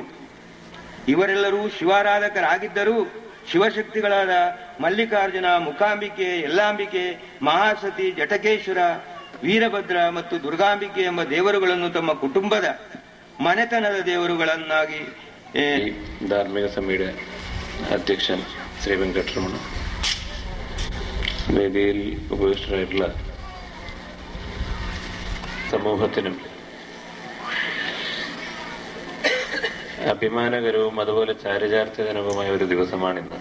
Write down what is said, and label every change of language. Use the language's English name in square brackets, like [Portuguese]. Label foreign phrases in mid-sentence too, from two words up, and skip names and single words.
[Kannada] ಇವರೆಲ್ಲರೂ ಶಿವಾರಾಧಕರಾಗಿದ್ದರೂ ಶಿವಶಕ್ತಿಗಳಾದ ಮಲ್ಲಿಕಾರ್ಜುನ, ಮುಖಾಂಬಿಕೆ, ಯಲ್ಲಾಂಬಿಕೆ, ಮಹಾಸತಿ, ಜಟಕೇಶ್ವರ, ವೀರಭದ್ರ ಮತ್ತು ದುರ್ಗಾಂಬಿಕೆ ಎಂಬ ದೇವರುಗಳನ್ನು ತಮ್ಮ ಕುಟುಂಬದ ಮನೆತನದ ದೇವರುಗಳನ್ನಾಗಿ [Malayalam] ഈ ധാർമ്മിക സമിതിയുടെ അധ്യക്ഷൻ ശ്രീ വെങ്കട്ടരമണ, വേദിയിൽ ഉപവിഷ്ടരായിട്ടുള്ള സമൂഹത്തിനും അഭിമാനകരവും അതുപോലെ ചാരിതാർത്ഥ്യജനകവുമായ ഒരു ദിവസമാണിന്ന്.